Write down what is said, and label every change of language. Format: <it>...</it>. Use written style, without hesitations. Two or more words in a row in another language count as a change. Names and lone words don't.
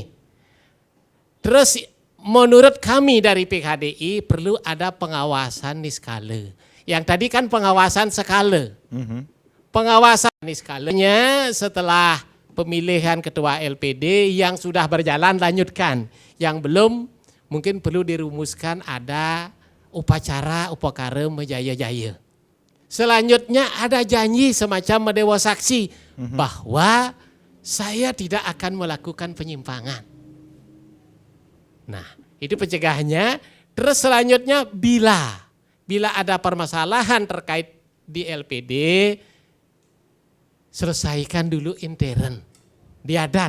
<id>Terus menurut kami dari PKDI perlu ada pengawasan niskala. Yang tadi kan pengawasan skala. Pengawasan niskalanya setelah pemilihan ketua LPD yang sudah berjalan lanjutkan. Yang belum mungkin perlu dirumuskan ada upacara upakara menjaya-jaya. Selanjutnya ada janji semacam mendewa saksi bahwa saya tidak akan melakukan penyimpangan. Nah, itu pencegahannya. Terus selanjutnya bila ada permasalahan terkait di LPD, selesaikan dulu intern, diadat.</id>